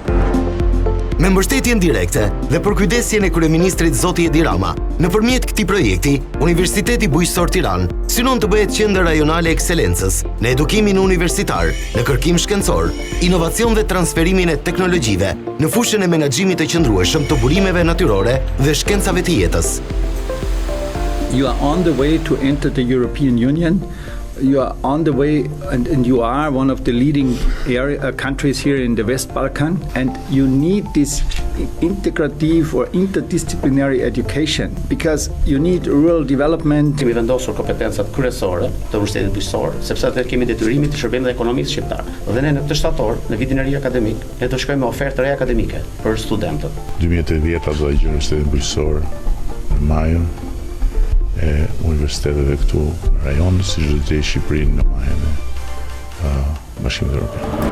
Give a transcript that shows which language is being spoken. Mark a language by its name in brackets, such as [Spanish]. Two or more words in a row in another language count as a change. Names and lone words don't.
[Albanian] Me mbështetjen direkte dhe përkujdesjen e kryeministrit Zoti Edi Rama, nëpërmjet këtij projekti, Universiteti Bujqësor Tiranë synon të bëhet qendër rajonale ekselencës në edukimin universitar, në kërkim shkencor, inovacion dhe transferimin e teknologjive në fushën e menaxhimit të qëndrueshëm të burimeve natyrore dhe shkencave të jetës. [English] You are on the way to enter the European Union. You are on the way and you are one of the leading countries here in the West Balkan, and you need this integrative or interdisciplinary education because you need rural development. [Albanian] Kemi vendosur kompetencat kryesore të Universitetit Bujqësor, sepse atë kemi detyrimin të shërbejmë dhe ekonomisë shqiptare. Dhe ne në këtë shtator, në vitin e ri akademik, ne do shkojmë me ofertë reja akademike për studentët. 2030 do të Universitetin Bujqësor në majën e universiteteve këtu në rajon, si do të Shqipërinë në majën e Bashkimit Evropian.